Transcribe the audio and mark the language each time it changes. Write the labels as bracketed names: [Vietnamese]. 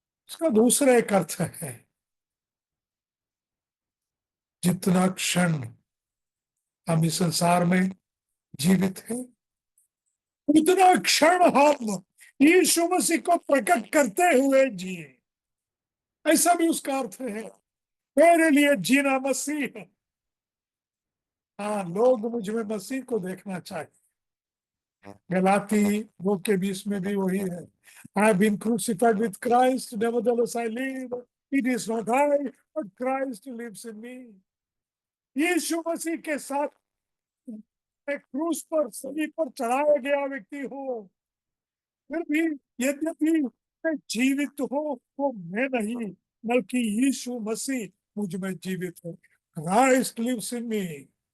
[Hindi] इसका दूसरा एक अर्थ है, जितना क्षण हम इस संसार में जीवित हैं, उतना क्षण हम यीशु मसीह को प्रकट करते हुए जिए। ऐसा भी उसका अर्थ है। मेरे लिए जीना मसीह है। हाँ, लोग मुझ में मसीह को देखना चाहिए। गलाती 2:20 में भी वही है। [English] I have been crucified with Christ, nevertheless I live. It is not I, but Christ lives in me. [Hindi] यीशु मसीह के साथ मैं क्रूस पर, सलीब पर चढ़ाया गया व्यक्ति हूँ। फिर भी यद्यपि मैं जीवित हूँ, वो मैं नहीं, बल्कि यीशु मसीह मुझ में जीवित है। [English] Christ lives in me.